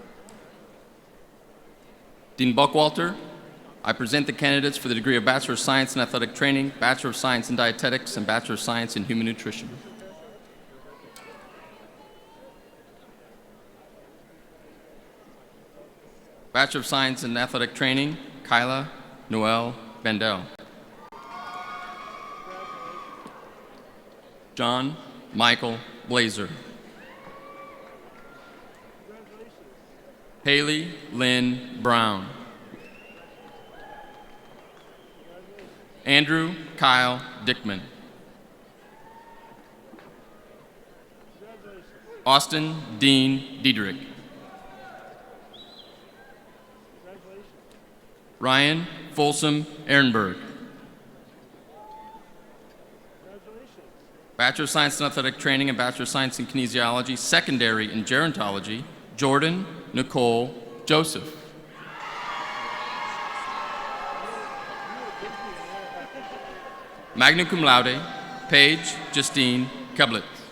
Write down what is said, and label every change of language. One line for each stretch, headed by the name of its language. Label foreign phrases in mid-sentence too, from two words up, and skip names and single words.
English: Dean Buckwalter, I present the candidates for the degree of Bachelor of Science in Athletic Training, Bachelor of Science in Dietetics, and Bachelor of Science in Human Nutrition. Bachelor of Science in Athletic Training, Kyla Noel Bendel. John Michael Blazer. Haley Lynn Brown. Andrew Kyle Dickman. Austin Dean Diedrich. Ryan Folsom Ehrenberg. Bachelor of Science in Athletic Training and Bachelor of Science in Kinesiology, Secondary in Gerontology, Jordan Nicole Joseph.
Latin: Magna cum laude,
English: Paige Justine Keblitz.